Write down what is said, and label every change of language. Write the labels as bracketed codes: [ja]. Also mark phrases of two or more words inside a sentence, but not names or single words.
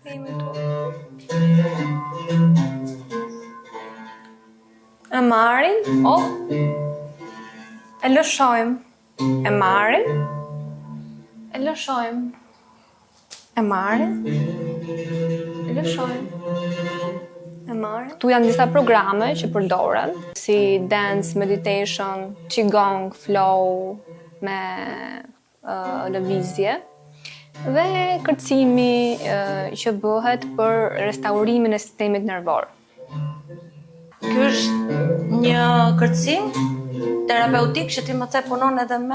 [sq] E marrim, e lëshojmë. E marrim, e lëshojmë. E marrim, e lëshojmë. E marrim. Ktu janë disa programe që përdoren, si [en] dance, meditation, [sq] qigong, flow, me lëvizje dhe kërcimi që bëhet për restaurimin e sistemit nervor. Ky është një kërcim terapeutik që ti më the punon edhe me